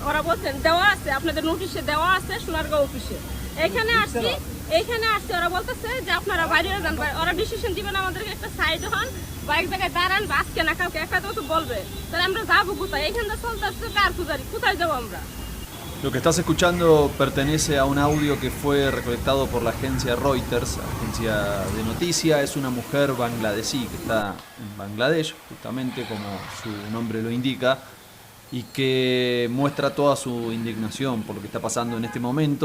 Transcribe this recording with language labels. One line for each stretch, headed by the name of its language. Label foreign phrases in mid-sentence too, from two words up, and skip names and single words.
Bangla: ওরা বলছেন দেওয়া আছে, আপনাদের নোটিশে দেওয়া আছে সোনারগাঁও অফিসে। এখানে আসছি, ওরা বলতেছে যে আপনারা বাইরে যান, ওরা ডিসিশন দিবেন আমাদেরকে, একটা সাইড হন বা এক জায়গায় দাঁড়ান, বা আজকে না কালকে একটা তো বলবে, তাহলে আমরা যাবো কোথায়? এখানে চলতে আসছে কারকুজারি, কোথায় যাবো আমরা?
Spanish: Lo que estás escuchando pertenece a un audio que fue recolectado por la agencia Reuters, agencia de noticia. Es una mujer bangladesí que está en Bangladesh, justamente como su nombre lo indica, y que muestra toda su indignación por lo que está pasando en este momento.